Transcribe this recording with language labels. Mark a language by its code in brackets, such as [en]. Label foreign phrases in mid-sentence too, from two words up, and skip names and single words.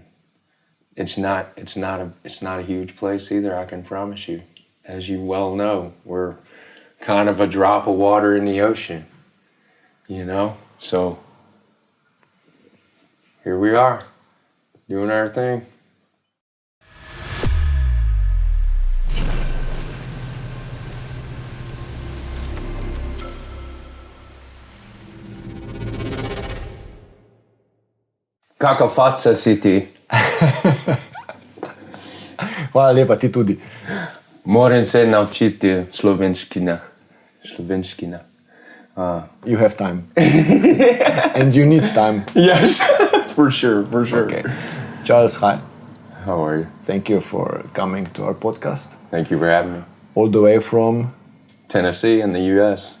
[en] It's not a huge place either, I can promise you. As you well know, we're kind of a drop of water in the ocean, So here we are, doing our thing. [sl] Kakva faca si ti? Hvala lepa, ti tudi. Moram se naučiti slovenščina. [en] You have time. And you need time. Yes, for sure. Okay. Charles, hi. How are you? Thank you for coming to our podcast. Thank you for having me. All the way from? Tennessee in the U.S.